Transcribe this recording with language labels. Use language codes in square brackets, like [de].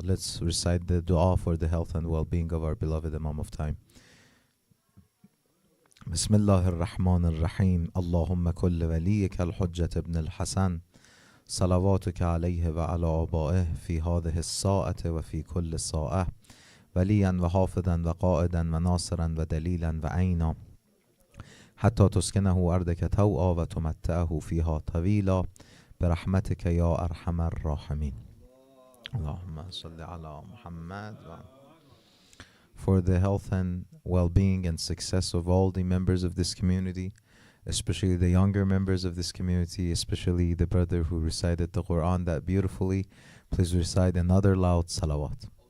[en] Let's recite the dua for the health and well-being of our beloved Imam of Time. [ar] بسم الله الرحمن الرحیم. اللهم كل وليك الحجة ابن الحسن صلواتك عليه وعلى آبائه في هذه الساعة وفي كل ساعة وليا وحافظا وقائدا وناصرا ودليلا وعينا حتى تسكنه أرضك توعا وتمتعه فيها طويلا برحمتك يا أرحم الراحمين. اللهم صل على محمد. [en] For the health and well-being and success of all the members of this community, especially the younger members of this community, especially the brother who recited the Quran that beautifully, please recite another loud salawat.